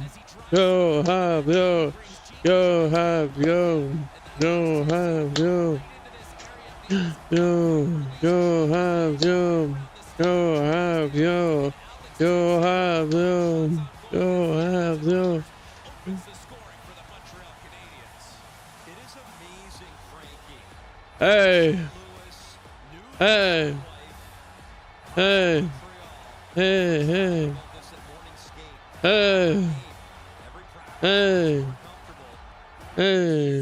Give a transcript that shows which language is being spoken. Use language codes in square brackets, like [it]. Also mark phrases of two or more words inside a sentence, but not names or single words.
[en] Go, Habs, go. Go, Habs, go. Go, Habs, go. Go, go, Habs, go. Go, Habs, go. Go, Habs, go. Go, Habs, go. Hey. Hey. Hey. Hey, hey. Hey. Hey. Hey.